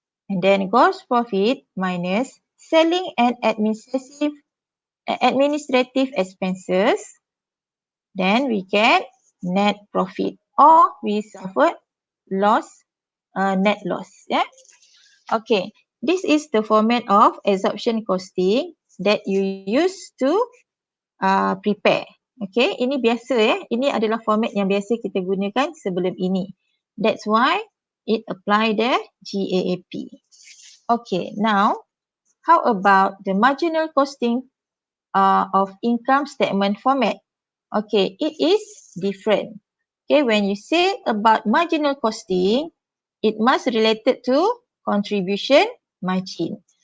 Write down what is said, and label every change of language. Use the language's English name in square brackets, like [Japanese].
[English] And then gross profit minus selling and administrative expenses, then we get net profit, or we suffer loss, net loss. Yeah. Okay, this is the format of absorption costing that you use to prepare. [Indonesian] Okay, ini biasa ya. Ini adalah format yang biasa kita gunakan sebelum ini. [English] That's why it apply the GAAP. Okay, now how about the marginal costing of income statement format? Okay, it is different. Okay, when you say about marginal costing, it must related to contribution margin.